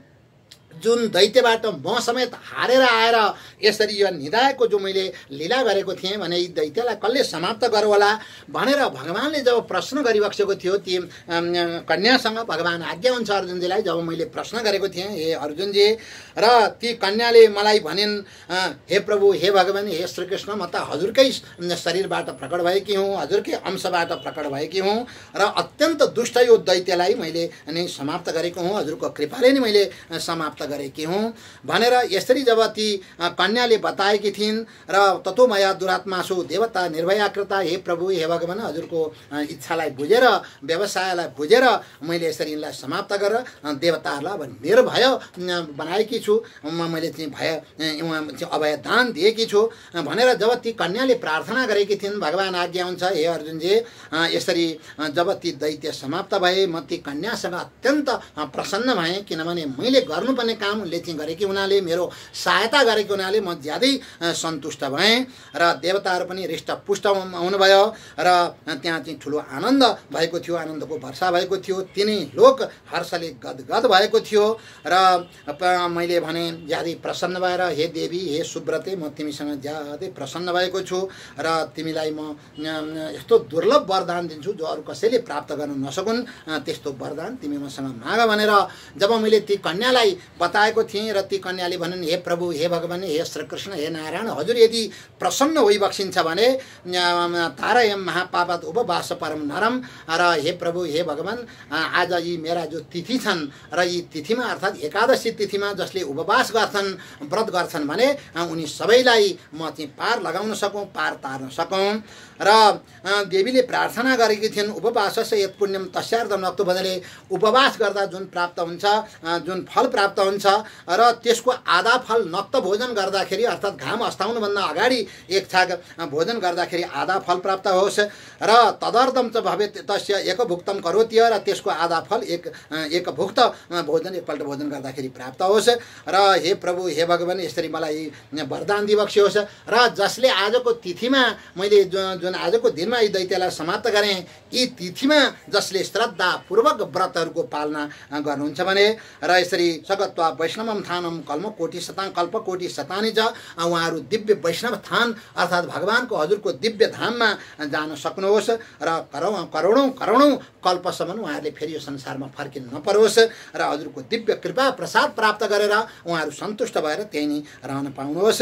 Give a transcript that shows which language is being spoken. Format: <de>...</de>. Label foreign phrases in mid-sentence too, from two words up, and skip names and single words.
<ne>जुन दैत्यबाट म समेत हारेर आएर यसरी यो निधाएको जो मैले लीला गरेको थिएँ भने यी दैत्यलाई कसले समाप्त गरौँ होला भनेर भगवानले जब प्रश्न गरिबक्सेको थियो ती कन्यासँग भगवान आज्ञा हुन्छ अर्जुनजीलाई जब मैले प्रश्न गरेको थिएँ हे अर्जुनजी र ती कन्याले मलाई भनिन् हे प्रभु हे भगवान हे श्रीकृष्ण म त हजुरकै शरीरबाट प्रकट भएकी हुँ हजुरकै अंशबाट प्रकट भएकी हुँ र अत्यन्त दुष्ट यो दैत्यलाई मैले नै समाप्त गरेको हुँ हजुरको कृपाले नै मैले समाप्त गरेकी हुँ भनेर यसरी जब ती कन्याले बताएकी थिइन् र</ne> <sa>ततो मया दुरात्मासु देवता निर्भयाकृता</sa> <ne>हे प्रभु हे भगवान हजुरको इच्छालाई बुझेर व्यवसायलाई बुझेर मैले यसरी यिनलाई समाप्त गरेर देवताहरूलाई अब मेरो भय बनाएकी छु मैले चाहिँ भय अभय दान दिएकी छु भनेर जब ती कन्याले प्रार्थना गरेकी थिइन् भगवान आज्ञा हुन्छ हे अर्जुनजी यसरी जब ती दैत्य समाप्त भए म ती कन्यासँग अत्यन्त प्रसन्न भएँ किनभने मैले गर्नुपर्ने काम उनले चाहिँ गरेकी हुनाले मेरो सहायता गरेको हुनाले म ज्यादै सन्तुष्ट भएँ र देवताहरू पनि हृष्टपुष्ट हुनुभयो र त्यहाँ चाहिँ ठुलो आनन्द भएको थियो आनन्दको वर्षा भएको थियो तिनै लोक हर्षले गदगद भएको थियो र मैले भने ज्यादै प्रसन्न भएर हे देवी हे सुब्रते म तिमीसँग ज्यादै प्रसन्न भएको छु र तिमीलाई म यस्तो दुर्लभ वरदान दिन्छु जो अरू कसैले प्राप्त गर्न नसकुन् त्यस्तो वरदान तिमी मसँग माग भनेर जब मैले ती कन्यालाई बताएको थिएँ र ती कन्याले भनिन्, हे प्रभु, हे भगवान, हे श्रीकृष्ण, हे नारायण, हजुर यदि प्रसन्न होइबक्सिन्छ भने</ne> <sa>तारयम महापापात उपवास परम नरम,</sa> <ne>र हे प्रभु, हे भगवान, आज यी मेरा जो तिथि छन् र यी तिथिमा अर्थात् एकादशी तिथिमा जसले उपवास गर्छन्, व्रत गर्छन् भने उनी सबैलाई म चाहिँ पार लगाउन सकौँ, पार तार्न सकौँ। र देवीले प्रार्थना गरेकी थिइन्,</ne> <sa>उपवासस्य यत् पुण्यम तस्यार्थ नक्तु</sa> <ne>भन्नाले उपवास गर्दा जुन प्राप्त हुन्छ, जुन फल प्राप्त हुन्छ र त्यसको आधा फल नक्त भोजन गर्दाखेरि अर्थात् घाम अस्ताउनुभन्दा अगाडि एक छाक भोजन गर्दाखेरि आधा फल प्राप्त होस्, र</ne> <sa>तदर्थम च भवेत् तस्य एकभुक्तम करोति,</sa> <ne>र त्यसको आधा फल एकभुक्त भोजन एकपल्ट भोजन गर्दाखेरि प्राप्त होस्। र हे प्रभु, हे भगवान, यसरी मलाई वरदान दिइबक्सियोस्। र जसले आजको तिथिमा मैले जुन आजको दिनमा यी दैत्यलाई समाप्त गरेँ, यी तिथिमा जसले श्रद्धापूर्वक व्रतहरूको पालना गर्नुहुन्छ भने, र यसरी</ne> <sa>सगत्वा वैष्णवम थानम कल्पकोटि शतानि च,</sa> <ne>उहाँहरू दिव्य वैष्णव थान अर्थात् भगवानको हजुरको दिव्य धाममा जान सक्नुहोस्, र करोडौँ कल्पसम्म उहाँहरूले फेरि यो संसारमा फर्किन नपरोस्, र हजुरको दिव्य कृपा प्रसाद प्राप्त गरेर उहाँहरू सन्तुष्ट भएर त्यही नै रहन पाउनुहोस्।</ne>